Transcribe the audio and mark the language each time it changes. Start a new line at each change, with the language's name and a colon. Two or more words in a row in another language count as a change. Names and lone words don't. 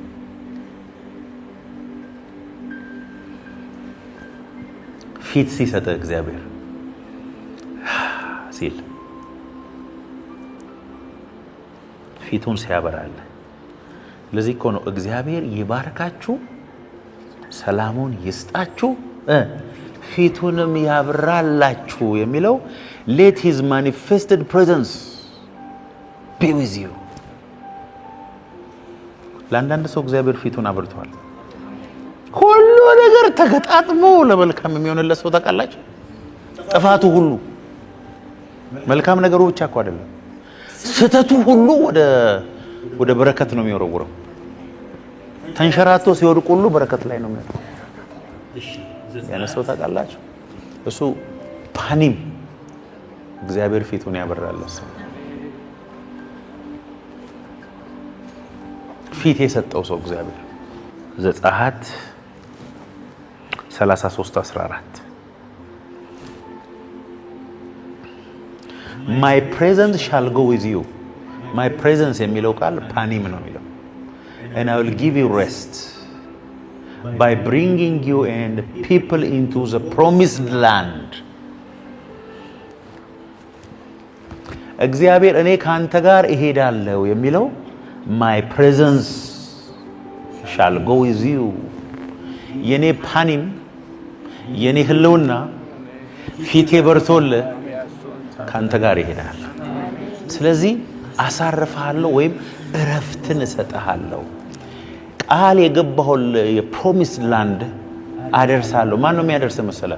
Amharic: ፊት ሲሰጥ እግዚአብሔር ሲል ፊቱን ሲያበራል። ለዚህ እኮ ነው እግዚአብሔር ይባርካችሁ፣ ሰላሙን ይስጣችሁ፣ ፊቱንም ያብራላችሁ የሚለው።
English: let his manifested presence be with you።
Amharic: ለአንዳንድ ሰው እግዚአብሔር ፊቱን አብርቷል። ሁሉ ነገር ተገጣጥሞ ለመልካም የሚሆንለት ሰው ታውቃላችሁ። ጥፋቱ ሁሉ መልካም ነገሩ ብቻ እኮ አይደለም፣ ስተቱ ሁሉ ወደ በረከት ነው የሚወረውረው። ተንሸራቶ ሲወድቅ ሁሉ በረከት ላይ ነው የሚወጣው። ያነሰው ታውቃላችሁ። እሱ ፓኒም እግዚአብሔር ፊቱን ያበራለት ሰው፣ ፊት የሰጠው ሰው እግዚአብሔር። ዘጸአት 33:14
English: my presence shall go with you። my presence
Amharic: የሚለው ቃል ፓኒም ነው የሚለው።
English: and I will give you rest by bringing you and people into the promised land።
Amharic: እግዚአብሔር እኔ ካንተ ጋር እሄዳለሁ የሚለው
English: my presence shall go with you።
Amharic: የኔ ፓኒም የኔ ህልውና ፊቴ በርቶልህ ካንተ ጋር ይሄዳል። ስለዚህ አሳርፍሃለሁ ወይም እረፍትን እሰጥሃለሁ። ቃል የገባሁል
English: promise land
Amharic: አደርሳለሁ። ማን ነው የሚያደርስ መሰለ?